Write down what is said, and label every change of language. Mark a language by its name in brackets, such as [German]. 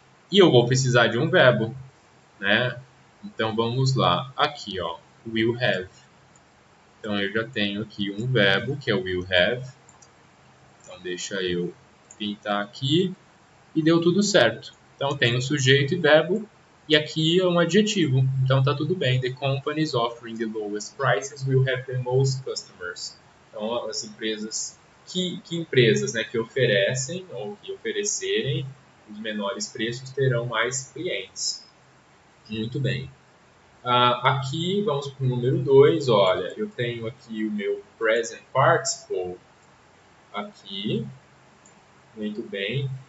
[Portuguese] E eu vou precisar de um verbo, né? Então vamos lá. Aqui, ó, will have. Então eu já tenho aqui um verbo, que é o will have. Então deixa eu pintar aqui e deu tudo certo. Então tem o sujeito e verbo e aqui é um adjetivo. Então tá tudo bem. [English] The companies offering the lowest prices will have the most customers. [Portuguese] Então as empresas que empresas, né, que oferecem ou que oferecerem os menores preços terão mais clientes. Muito bem. Aqui vamos para o número 2. Olha, eu tenho aqui o meu present participle aqui. Muito bem.